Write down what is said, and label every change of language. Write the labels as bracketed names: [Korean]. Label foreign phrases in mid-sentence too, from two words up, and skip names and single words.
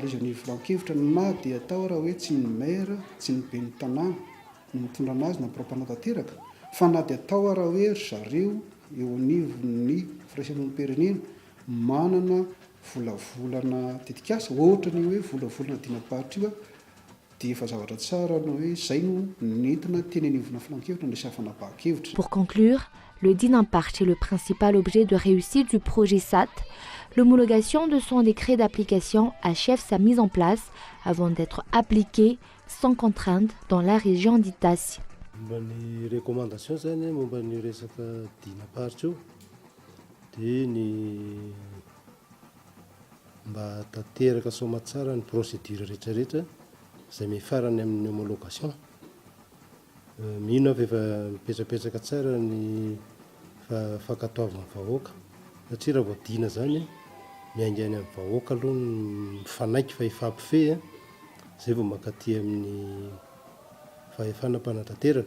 [Malagasy] lezany filan-kevitra, na dia atao raha hoe tsy ny maire, tsy ny ben'ny tanàna no mitondra anazy na propanatanteraka, fa na dia atao raha hoe zareo eo anivon'ny firaisan'olom-pirenena manana volavolana tetikasa ohatra ny hoe volavolana dinam-paritra io a dia efa zavatra tsara no hoe izay no nentina teny anivona filan-kevitra ny resaka fanapahan-kevitra. [French] Pour conclure, le Dinampart est le principal objet de réussite du projet SAT. L'homologation de son décret d'application achève sa mise en place avant d'être appliqué sans contrainte dans la région d'Itasy. [Malagasy] Momba ny recommandation zany momba ny resaka dinaparitra io dia ny mba tanteraka soamantsara ny procédure rehetrarehetra izay mifarany amin'ny homologation. Mino avy efa mipetrapetraka tsara ny fankatoavan'ny vahoaka satria raha voadina zany miaingainy amin'ny vahoaka aloha ny mifanaiky fa hifampifehy zay vao mankaty amin'ny fahefana mpanatanteraka.